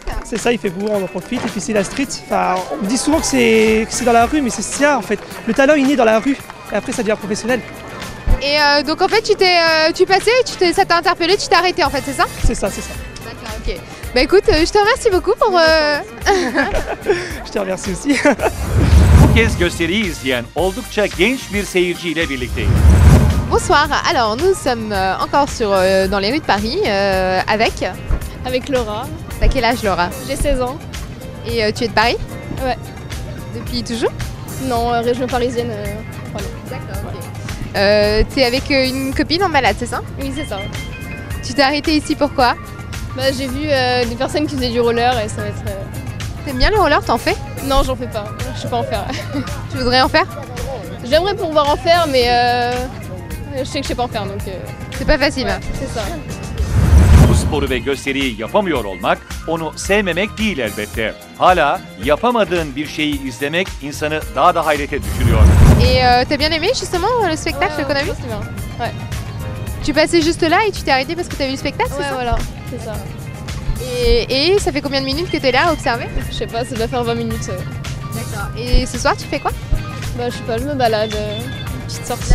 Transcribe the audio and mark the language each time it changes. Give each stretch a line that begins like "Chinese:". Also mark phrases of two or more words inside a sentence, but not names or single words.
French: C'est ça, il fait beau, on en profite et puis c'est la street. Enfin, on me dit souvent que c'est dans la rue, mais c'est ça en fait. Le talent il naît dans la rue et après ça devient professionnel. Et donc en fait tu passais, ça t'a interpellé, tu t'es arrêté en fait, c'est ça? C'est ça, c'est ça. D'accord, ok. Bah écoute, je te remercie beaucoup pour... Je te remercie aussi.
Turkish: Bu kez gösteriyi izleyen oldukça genç bir seyirciyle birlikteyiz.
French: Bonsoir, alors nous sommes encore dans les rues de Paris Avec Laura. T'as quel âge Laura? J'ai 16 ans. Et tu es de Paris? Ouais. Depuis toujours? Non, région parisienne. Voilà. D'accord, ok. T'es avec une copine en balade, c'est ça? Oui, c'est ça. Tu t'es arrêtée ici pourquoi? J'ai vu des personnes qui faisaient du roller et ça va être... T'aimes bien le roller, t'en fais? Non, j'en fais pas. Je sais pas en faire. Tu voudrais en faire? J'aimerais pouvoir en faire, mais je sais que je sais pas en faire, donc... C'est pas facile. Ouais, c'est ça.
Turkish: Bu sporu ve gösteriyi yapamıyor olmak onu sevmemek değil elbette. Hala yapamadığın bir şeyi izlemek insanı daha da hayrete düşürüyor.
French: Et t'as bien aimé justement le spectacle qu'on a vu? C'est bien. Ouais. Tu passais juste là et tu t'es arrêté parce que t'as vu le spectacle, c'est Ouais, ça? voilà, c'est ça. Et ça fait combien de minutes que t'es là à observer? Je sais pas, ça doit faire 20 minutes. D'accord. Et ce soir tu fais quoi? Je sais pas, je me balade, une petite sortie.